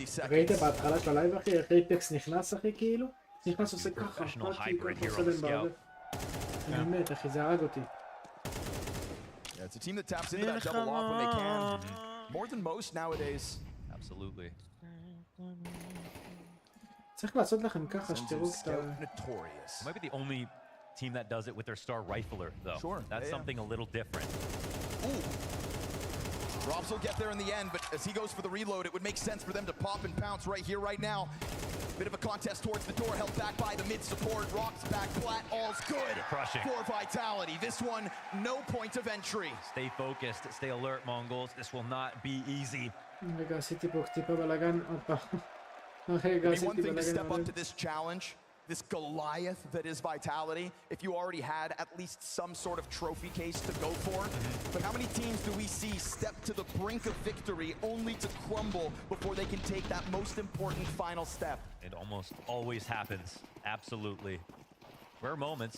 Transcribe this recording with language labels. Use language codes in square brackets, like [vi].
[he] ראית בהתחלה של הלייב אחי, איך אייפקס נכנס אחי כאילו? נכנס עושה ככה, פאקי, ככה עושה להם בערב. באמת אחי, זה הרג אותי. [en] It's a team that taps into that double off when they can. More than most nowadays. Absolutely. [he] צריך לעשות לכם ככה, שתראו את ה... [en] Might be the only team that does it with their star rifler, though. Sure. That's something a little different. Robs will get there in the end, but as he goes for the reload, it would make sense for them to pop and pounce right here, right now. Bit of a contest towards the door, held back by the mid support. Rocks back flat, all's good for Vitality. This one, no point of entry. Stay focused, stay alert, Mongols. This will not be easy. [he] רגע, עשיתי פה טיפה בלגן, עוד פעם. רגע, [en] It'd be one [he] עשיתי [en] thing to step [he] בלגן. [en] up to this challenge, this Goliath that is Vitality, if you already had at least some sort of trophy case to go for. But how many teams do we see step to the brink of victory only to crumble before they can take that most important final step? It almost always happens. Absolutely. Rare moments.